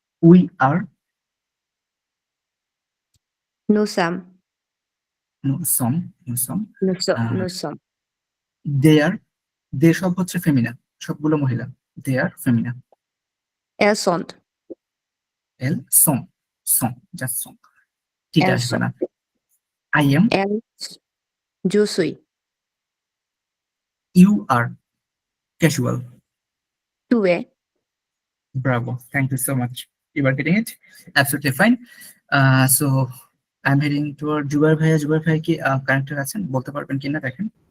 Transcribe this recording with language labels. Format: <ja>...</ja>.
<en>we are,</en> <fr>nous sommes, nous sommes, nous sommes,</fr> <en>they are,</en> <bn>they সব হচ্ছে ফেমিনা, সবগুলো মহিলা,</bn> <en>they are</en> <bn>Femina,</bn> <fr>elles sont, elles sont, just sont,</fr> <bn>ঠিক</bn> <fr>elles</fr> <bn>আসবে</bn> <fr>sont,</fr> <bn>না।</bn> <en>I am,</en> <fr>elles, je suis,</fr> <en>you are casual,</en> <fr>tu es,</fr> <en>bravo, thank you so much, you are getting it absolutely fine. So I'm heading toward</en> <bn>Jubair ভাইয়া। জুবাইর ভাই কি connected আছেন, বলতে পারবেন কিনা দেখেন।</bn>